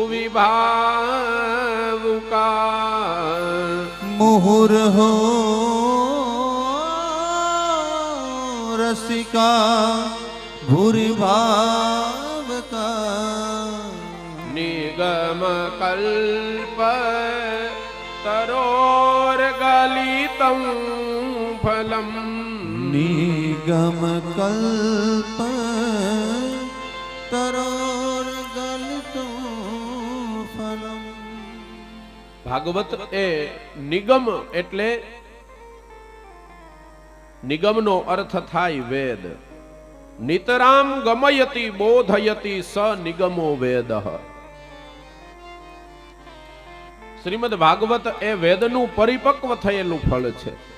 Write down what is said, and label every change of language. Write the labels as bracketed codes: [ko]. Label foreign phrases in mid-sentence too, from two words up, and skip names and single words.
[sa] ભાવુકા मुहुर्हो रसिका भूरि भावका નિગમ કલ્પ તરોર ગલિતં ફલમ निगम कल्प तरोर गलितो फलम। [gu] ભાગવત એ નિગમ એટલે નિગમનો અર્થ થાય વેદ. [sa] નિતરામ ગમયતિ બોધયતિ સ નિગમો વેદ. [gu] શ્રીમદ ભાગવત એ વેદનું પરિપક્વ થયેલું ફળ છે.